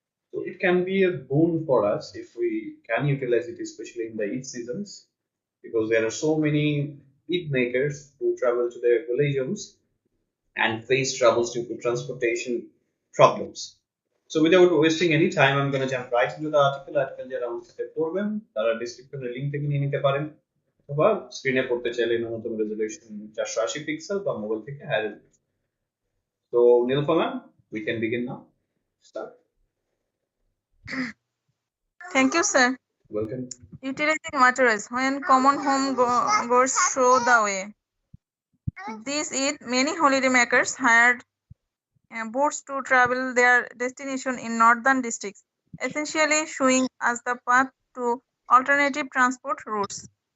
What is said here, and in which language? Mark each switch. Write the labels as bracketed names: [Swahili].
[English] So it can be a boon for us if we can utilize it, especially in the Eid seasons, because there are so many Eid makers who travel to their village homes and face troubles due to transportation problems. So without wasting any time, I'm going to jump right into the article. [Bangla] Article যারা আমার সাথে পড়বেন তারা ডিসক্রিপশনের link থেকে নিয়ে নিতে পারেন অথবা স্ক্রিনে পড়তে চাইলে ন্যূনতম রেজলিউশন 480 পিক্সেল বা মোবাইল থেকে higher resolution. [English] So Nilfama, we can begin now. Start. Thank you, sir. Welcome. Utilizing waterways when common home goers show the way. This is many holidaymakers hired boats to travel their destination in northern districts, essentially showing us the path to alternative transport routes.